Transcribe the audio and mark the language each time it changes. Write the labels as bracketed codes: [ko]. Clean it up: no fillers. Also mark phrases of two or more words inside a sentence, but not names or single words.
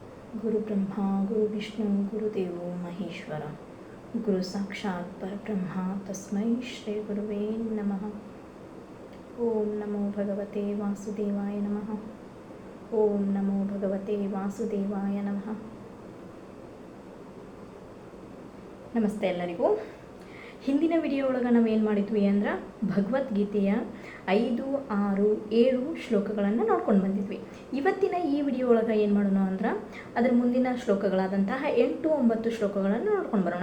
[sa] गुरुब्रह्मा गुरुविष्णु गुरुदेवो महेश्वर गुरु साक्षात् परब्रह्म तस्मै श्री गुरुवे नमः। ओम नमो भगवते वासुदेवाय नमः। ओम नमो भगवते वासुदेवाय नमः। [kn] ನಮಸ್ತೆ ಎಲ್ಲರಿಗೂ. ಹಿಂದಿನ ವಿಡಿಯೋ ಒಳಗೆ ನಾವೇನು ಮಾಡಿದ್ವಿ ಅಂದ್ರೆ ಭಗವದ್ಗೀತೆಯ 5, 6, 7 ಶ್ಲೋಕಗಳನ್ನು ನೋಡ್ಕೊಂಡು ಬಂದಿದ್ವಿ. ಇವತ್ತಿನ ಈ ವಿಡಿಯೋ ಒಳಗೆ ಏನು ಮಾಡೋಣ ಅಂದ್ರೆ ಅದರ ಮುಂದಿನ ಶ್ಲೋಕಗಳಾದಂತಹ 8, 9 ಶ್ಲೋಕಗಳನ್ನು ನೋಡ್ಕೊಂಡು ಬರೋಣ.